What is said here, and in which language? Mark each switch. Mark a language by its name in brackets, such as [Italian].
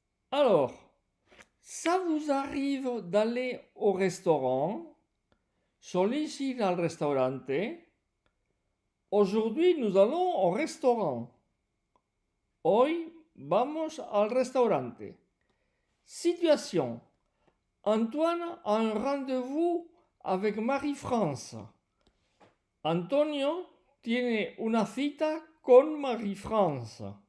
[French] Alors, ça vous arrive d'aller au restaurant? [Spanish] ¿Solís ir al restaurante? [French] Aujourd'hui, nous allons au restaurant. [Spanish] Hoy vamos al restaurante. [French] Situation. Antoine a un rendez-vous avec Marie-France. [Spanish] Antonio tiene una cita con Marie-France.